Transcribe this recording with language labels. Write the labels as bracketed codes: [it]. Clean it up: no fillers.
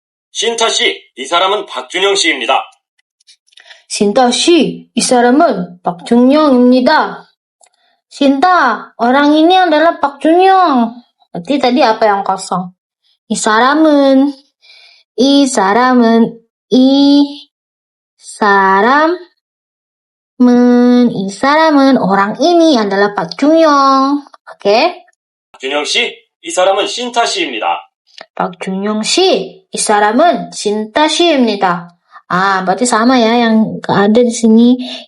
[ko] 신타 씨, 이 사람은 박준영 씨입니다. 신타 씨, 이 사람은 박준영입니다. [id] Sinta, orang ini adalah Pak Junyoung. Berarti tadi apa yang kosong? I saram은 orang ini adalah Pak Junyoung. Oke? [ko] 박준영 씨, 이 사람은 신타 씨입니다. Pak Junyoung 씨, 이 사람은 신타 씨입니다. [id] Ah, berarti sama ya yang ada di sini.